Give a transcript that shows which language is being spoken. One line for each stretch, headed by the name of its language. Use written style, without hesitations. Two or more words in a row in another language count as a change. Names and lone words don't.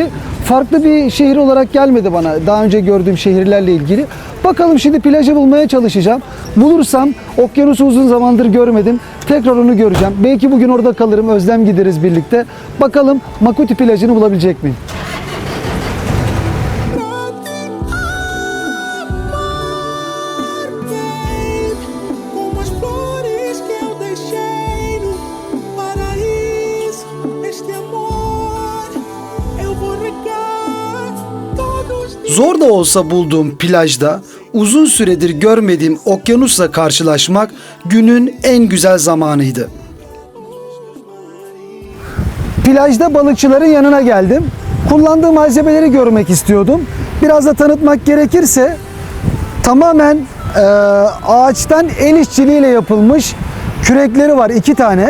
Turkish: Farklı bir şehir olarak gelmedi bana daha önce gördüğüm şehirlerle ilgili. Bakalım şimdi plajı bulmaya çalışacağım. Bulursam, okyanusu uzun zamandır görmedim. Tekrar onu göreceğim. Belki bugün orada kalırım, özlem gideriz birlikte. Bakalım Makuti plajını bulabilecek miyim?
Portuguese: Como as flores que eu deixei no paraíso, este amor eu vou regar todos os dias.
Turkish: Zor da olsa bulduğum plajda uzun süredir görmediğim okyanusla karşılaşmak günün en güzel zamanıydı. Plajda balıkçıların yanına geldim. Kullandığım malzemeleri görmek istiyordum. Biraz da tanıtmak gerekirse tamamen ağaçtan el işçiliğiyle yapılmış kürekleri var 2 tane.